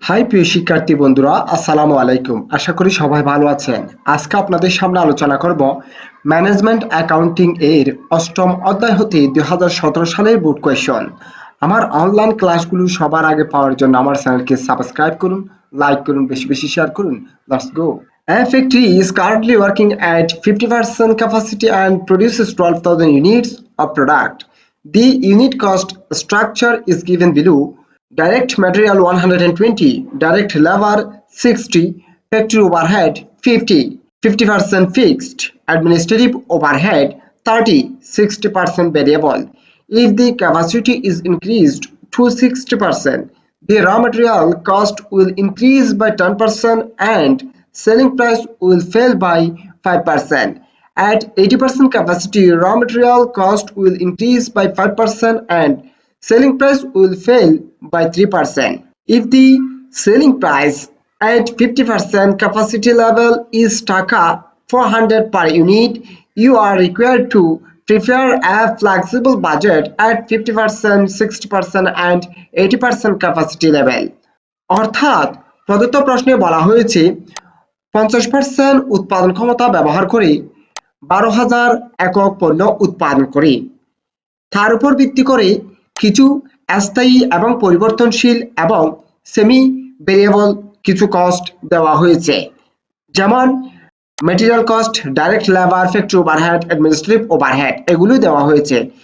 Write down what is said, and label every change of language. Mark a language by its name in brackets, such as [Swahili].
[Bangla] প্রিয় শিক্ষার্থী বন্ধুরা, আসসালামু আলাইকুম। আশা করি সবাই ভালো আছেন। আজকে আপনাদের সামনে আলোচনা করব ম্যানেজমেন্ট অ্যাকাউন্টিং এর অষ্টম অধ্যায় হতে 2017 সালের বোর্ড কোয়েশ্চন। আমার অনলাইন ক্লাসগুলো সবার আগে পাওয়ার জন্য আমার চ্যানেলকে সাবস্ক্রাইব করুন, লাইক করুন, বেশি বেশি শেয়ার করুন। [English] Let's go. A factory is currently working at 50% capacity and produces 12,000 units of product. The unit cost structure is given below. Direct material 120, direct labor 60, factory overhead 50, 50% fixed, administrative overhead 30, 60% variable. If the capacity is increased to 60%, the raw material cost will increase by 10% and selling price will fall by 5%. At 80% capacity, raw material cost will increase by 5% and selling price will fall by 3%. If the selling price at 50% capacity level is Taka 400 per unit, you are required to prepare a flexible budget at 50%, 60% and 80% capacity level. [Bangla] অর্থাৎ প্রদত্ত প্রশ্নে বলা হয়েছে 50% উৎপাদন ক্ষমতা ব্যবহার করে 12,000 একক পণ্য উৎপাদন করে। তার উপর ভিত্তি করে কিছু স্থায়ী এবং পরিবর্তনশীল এবং সেমি ভেরিয়েবল কিছু কস্ট দেওয়া হয়েছে, যেমন material cost, direct labour, factory overhead, administrative overhead এগুলো দেওয়া হয়েছে।